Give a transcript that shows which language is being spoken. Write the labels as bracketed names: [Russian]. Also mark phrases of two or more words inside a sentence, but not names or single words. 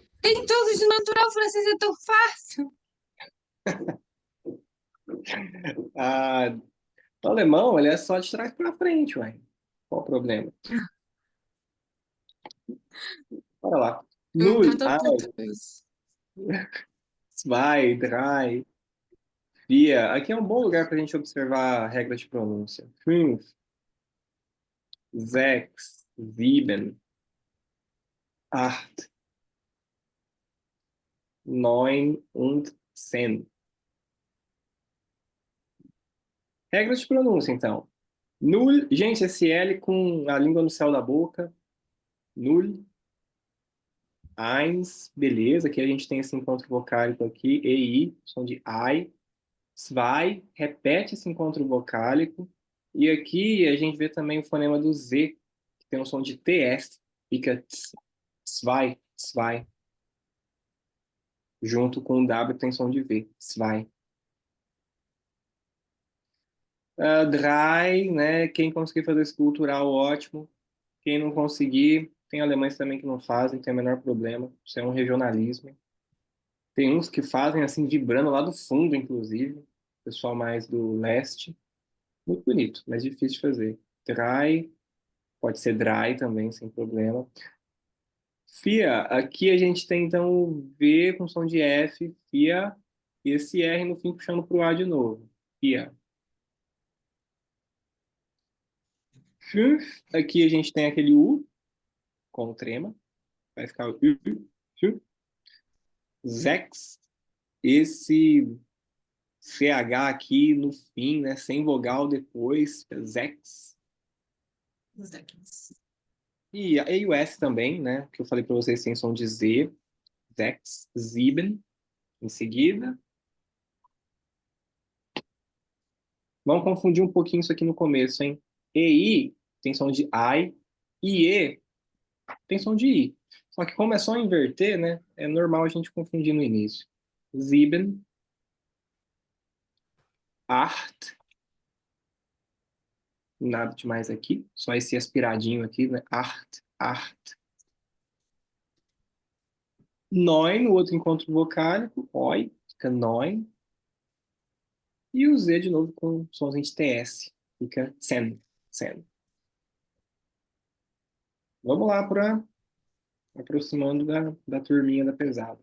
[Portuguese] Tem todos de natural, francês é tão fácil. Ah, o alemão, ele é só de trás para frente, ué. Qual o problema? Bora lá. Então [German] Null, [Portuguese] tô puta com isso. [German] zwei, drei, vier. [Portuguese] Aqui é um bom lugar para a gente observar a regra de pronúncia. [German] Fünf, sechs, sieben, acht, neun und zehn. [Portuguese] Regras de pronúncia, então. Null, gente, esse L com a língua no céu da boca. [German] Null, eins, [Portuguese] beleza. Aqui a gente tem esse encontro vocálico aqui. EI, som de I. Zwei, repete esse encontro vocálico. E aqui a gente vê também o fonema do Z, que tem um som de TS. Fica ts, [German] zwei, zwei. [Portuguese] Junto com o W que tem som de V. [German] Zwei. Drei, [Portuguese] né? Quem conseguir fazer esse cultural, ótimo. Quem não conseguir, tem alemães também que não fazem, tem o menor problema. Isso é um regionalismo. Tem uns que fazem assim, vibrando lá do fundo, inclusive. Pessoal mais do leste. Muito bonito, mas difícil de fazer. Drei, pode ser dry também, sem problema. Fia, aqui a gente tem então o V com som de F, Fia, e esse R no fim puxando para o A de novo. [German] Fia. [Portuguese] Fünf, aqui a gente tem aquele U com trema, vai ficar o U. [German] Fünf. Sechs, [Portuguese] esse CH aqui no fim, né, sem vogal depois, Sechs. Os daqui. E o S também, né, que eu falei para vocês tem som de Z, [German] Sechs, sieben, [Portuguese] em seguida. Vamos confundir um pouquinho isso aqui no começo, hein? EI tem som de I, IE tem som de I. Só que como é só inverter, né? É normal a gente confundir no início. [German] Sieben, acht, [Portuguese] nada demais aqui, só esse aspiradinho aqui, né? [German] Acht, acht. Neun, [Portuguese] o outro encontro vocálico, oi, fica neun. E o Z de novo com somzinho de TS, fica sen, sen. Vamos lá para aproximando da turminha da pesada.